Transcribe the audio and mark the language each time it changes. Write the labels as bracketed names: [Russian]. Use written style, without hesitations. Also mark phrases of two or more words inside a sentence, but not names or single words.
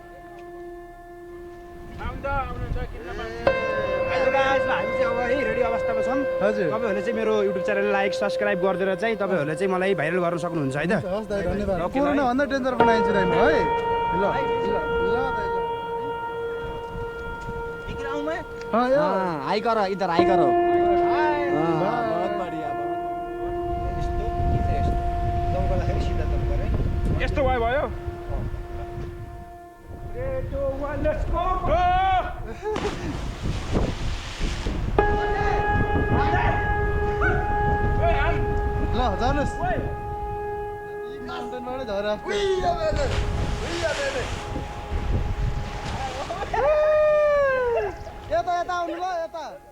[Nepali] रेडी अवस्थामा छौँ हजुर तपाईहरुले चाहिँ मेरो युट्युब च्यानल [English] like subscribe [Nepali] गरिदिएर चाहिँ तपाईहरुले चाहिँ मलाई भाइरल गर्न सक्नुहुन्छ है त हस् दाइ धन्यवाद कोरोना भन्दा डेन्जर बनाइन्छ दाइ म है ल हां [Hindi] हाई करो इधर हाई करो बहुत बढिया [Nepali] यस्तो भयो 3 2 1 [English] let's go [Nepali] ल जानुस् यी माउन्टेनबाटै झरेर यता यता आउनु ल यता